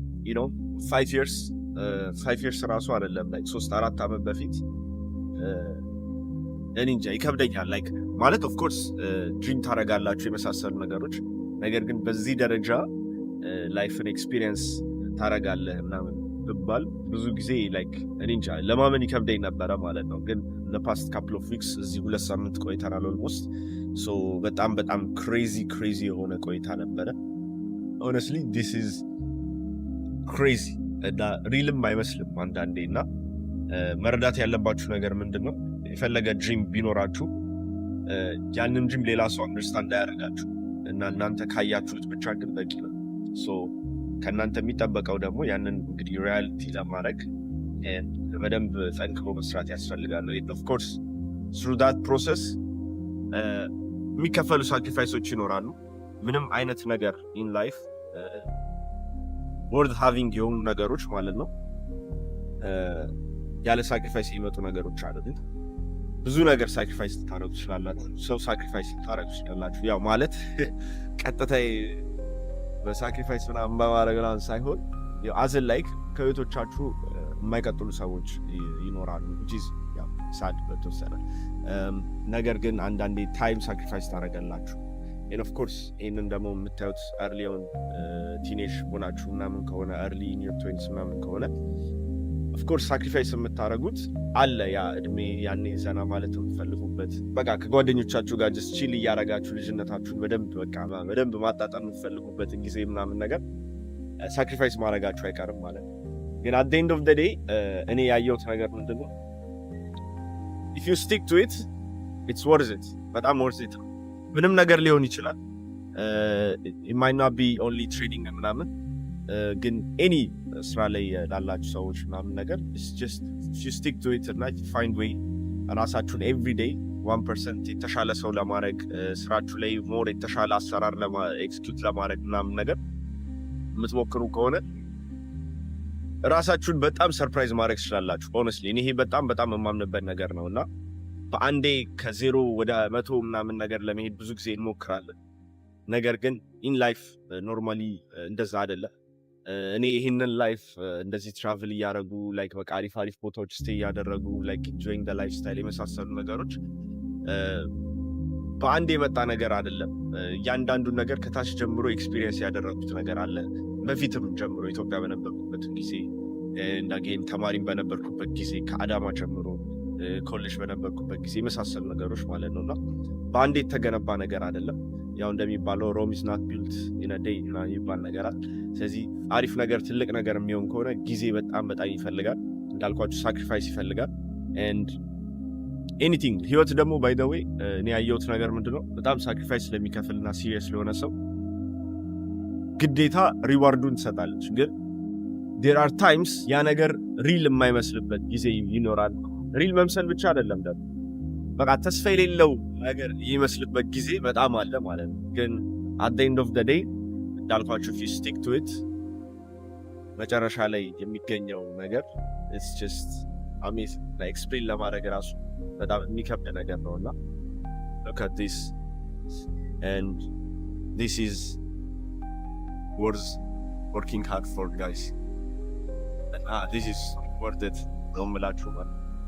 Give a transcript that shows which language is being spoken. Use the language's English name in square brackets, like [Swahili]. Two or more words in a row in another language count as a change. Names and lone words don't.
[English] you know 5 years 5 years [Amharic] ራሱ አይደለም like 3-4 ዓመት በፊት እኔ እንጃ ይከብደኛል like ማለት [English] of course [Amharic] ድሪም ታረጋላችሁ የመሳሰሉ ነገሮች ነገር ግን በዚህ ደረጃ [English] life experience [Amharic] ታረጋለህ ምናምን ብባል ብዙ ጊዜ like እኔ እንጃ ለማመን ይከብደኝ ነበረ ማለት ነው ግን [English] the past couple of weeks [Amharic] እዚህ 2 ሳምንት ቆይተናል [English] almost so [Amharic] በጣም crazy የሆነ ቆይታ ነበረ [English] honestly this is crazy [Amharic] እና ሪልም አይመስልም አንዳንዴ እና መረዳት ያለባችሁ ነገር ምንድነው የፈለገ ድሪም ቢኖራችሁ ያንን ድሪም ሌላ ሰው አንደርስታንድ ያደርጋችሁ እና እናንተ ካያችሁት ብቻ ግን በቂ ነው so ከናንተ የሚጠበቀው ደግሞ ያንን እንግዲህ ሪያሊቲ ለማድረግ በደንብ ጠንክሮ መስራት ያስፈልጋል [English] of course through that process [Amharic] የሚከፈሉ ሳክሪፋይሶች ይኖራሉ ምንም አይነት ነገር [English] in life worth having [Amharic] የሆኑ ነገሮች ማለት ነው ያለ ሳክሪፋይስ የሚመጡ ነገሮች አይደል ብዙ ነገር ሳክሪፋይስ ታረጉ ትችላላችሁ ሰው ሳክሪፋይስ ታረጉ ትችላላችሁ ያው ማለት ቀጥታ በሳክሪፋይስ ምናምን በማድረግ ሳይሆን ያው አዘን ላይክ ከህይወቶቻችሁ የማይቀጥሉ ሰዎች ይኖራሉ [English] which is [Amharic] ያው sad በተወሰነ ነገር ግን አንዳንዴ [English] time sacrifice [Amharic] ታረጋላችሁ [English] and of course [Amharic] ይሄንን ደግሞ የምታዩት [English] early on teenage [Amharic] ሆናችሁ ምናምን ከሆነ [English] early in your 20s [Amharic] ምናምን ከሆነ of course ሳክሪፋይስ የምታረጉት አለ ያ እድሜ ያኔ ዘና ማለት የምትፈልጉበት በቃ ከጓደኞቻችሁ ጋር [English] just chill [Amharic] እያረጋችሁ ልጅነታችሁን በደንብ ማጣጣም የምትፈልጉበት ጊዜ ምናምን ነገር ሳክሪፋይስ ማድረጋችሁ አይቀርም ማለት ነው ግን at [English] the end of the day [Amharic] እኔ ያየሁት ነገር ምንድነው [English] if you stick to it it's worth it [Amharic] በጣም [English] worth it [Amharic] ምንም ነገር ሊሆን ይችላል [English] it might not be only trading [Amharic] ምናምን ግን any ስራ ላይ ላላችሁ ሰዎች ምናምን ነገር [English] it's just if you stick to it and you find [Amharic] way ራሳችሁን [English] every day 1% [Amharic] የተሻለ ሰው ለማድረግ ስራችሁ ላይ more የተሻለ አሰራር ኤክስኪዩት ለማድረግ ምናምን ነገር የምትሞክሩ ከሆነ ራሳችሁን በጣም ሰርፕራይዝ ማድረግ ትችላላችሁ honestly እኔ ይሄ በጣም የማምንበት ነገር ነውና በአንዴ ከዜሮ ወደ 100 ምናምን ነገር ለመሄድ ብዙ ጊዜ እንሞክራለን ነገር ግን [English] in life normally [Amharic] እንደዛ አይደለም እኔ ይሄንን ላይፍ እንደዚህ ትራቨል እያደረጉ ላይክ በቃ አሪፍ ቦታዎች ስቴይ እያደረጉ ላይክ [English] enjoying the lifestyle [Amharic] የመሳሰሉ ነገሮች በአንዴ የመጣ ነገር አይደለም እያንዳንዱን ነገር ከታች ጀምሮ ኤክስፒሪየንስ ያደረኩት ነገር አለ በፊትም ጀምሮ ኢትዮጵያ በነበርኩበት ጊዜ እንደገና ተማሪም በነበርኩበት ጊዜ ከአዳማ ጀምሮ ኮሌጅ በነበርኩበት ጊዜ የመሳሰሉ ነገሮች ማለት ነውና በአንዴ የተገነባ ነገር አይደለም ያው እንደሚባለው Rome [English] is not built in a day [Amharic] እና ይባል ነገር አለ ስለዚህ አሪፍ ነገር ትልቅ ነገር የሚሆን ከሆነ ጊዜ በጣም ይፈልጋል እንዳልኳችሁ ሳክሪፋይስ ይፈልጋል [English] and anything [Amharic] ህይወት ደግሞ by [English] the way [Amharic] እኔ ያየሁት ነገር ምንድነው በጣም ሳክሪፋይስ ስለሚከፍልና ሲሪየስ ለሆነ ሰው ግዴታ ሪዋርዱን ትሰጣለች ግን [English] there are times [Amharic] ያ ነገር ሪል የማይመስልበት ጊዜ ይኖራል ሪል መምሰል ብቻ አይደለም ደግሞ በቃ ተስፋ የሌለው ነገር ይመስልበት ጊዜ በጣም አለ ማለት ነው ግን [English] at the end of the day [Amharic] እንዳልኳችሁ [English] if you stick to it [Amharic] መጨረሻ ላይ የሚገኘው ነገር [English] it's just amazing like explain [Amharic] ለማድረግ ራሱ በጣም የሚከብድ ነገር ነውና [English] look at this and this is worth working hard for guys this is worth it [Amharic] ነው የምላችሁ ማለት